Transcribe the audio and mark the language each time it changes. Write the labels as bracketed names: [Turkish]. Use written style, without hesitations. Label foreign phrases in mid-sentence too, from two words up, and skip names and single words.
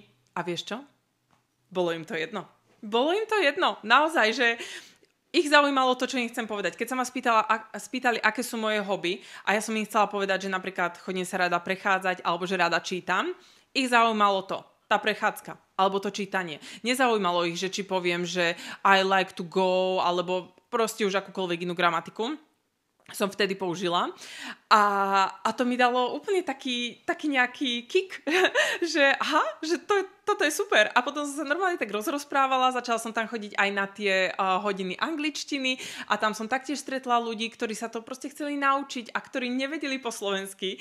[Slovak] A vieš čo? Bolo im to jedno. Bolo im to jedno. Naozaj, že ich zaujímalo to, čo im chcem povedať. Keď sa ma spýtali, aké sú moje hobby, a ja som im chcela povedať, že napríklad chodím sa rada prechádzať, alebo že rada čítam, ich zaujímalo to. Tá prechádzka, alebo to čítanie. Nezaujímalo ich, že či poviem, že [English] I like to go, [Slovak] alebo proste už akúkoľvek inú gramatiku som vtedy použila. A to mi dalo úplne taký nejaký kick, že aha, že toto je super. A potom som sa normálne tak rozprávala, začala som tam chodiť aj na tie hodiny angličtiny a tam som taktiež stretla ľudí, ktorí sa to proste chceli naučiť a ktorí nevedeli po slovensky.